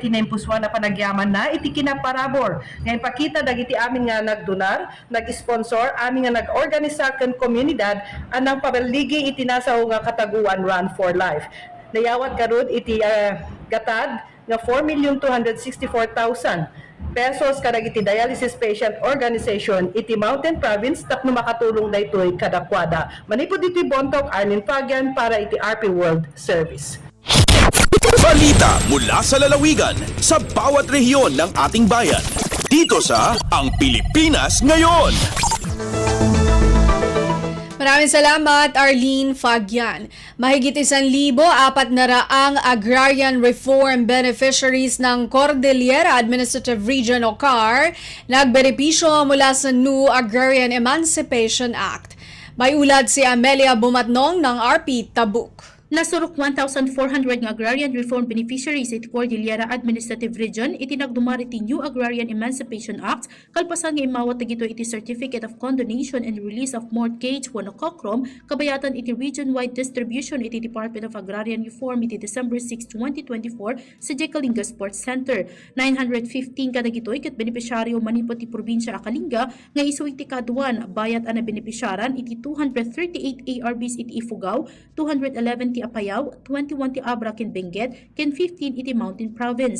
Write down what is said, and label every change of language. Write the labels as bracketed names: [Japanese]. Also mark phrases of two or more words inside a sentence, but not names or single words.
[Iloko] iti naimpuswan na panagyaman na iti kinaparabor. Ngayon pakita dagiti amin nga nagdonar, nag-sponsor, amin nga nag-organisa kan komunidad anang pabaligi iti nasaw nga Kataguan Run for Life. Nayawat karud iti gatad nga 4,264,000 pesos kadagiti [English] dialysis patient organization [Iloko] iti Mountain Province tapno makatulong daytoy kadakwada. Manipod iti Bontok, Arlene Fagian para iti RP World Service. [Filipino] Balita mula sa lalawigan sa bawat rehiyon ng ating bayan. Dito sa Ang Pilipinas Ngayon. Maraming salamat, Arlene Fagian. Mahigit 1,400 [English] agrarian reform beneficiaries [Filipino] ng Cordillera Administrative Region o CAR nagbenepisyo mula sa New Agrarian Emancipation Act. May ulad si Amelia Bumatnong ng RP Tabuk. [Iloko] Nasurok 1,400 nga [English] agrarian reform beneficiaries [Iloko] iti Cordillera Administrative Region iti nagdumar iti New Agrarian Emancipation Act kalpasan nga imawat dagito iti Certificate of Condonation and Release of Mortgage wano kokrom kabayatan iti [English] region-wide distribution [Iloko] iti Department of Agrarian Reform iti December 6, 2024 sa Jekalinga Sports Center. 915 kadagitoy ket benepisyaryo manipot ti probinsya Akalinga nga isu iti kaduan bayat ana benepisyaran iti 238 ARBs iti Ifugao, 211 ti Apayao, 21 ti Abra ken Benguet, ken 15 iti Mountain Province.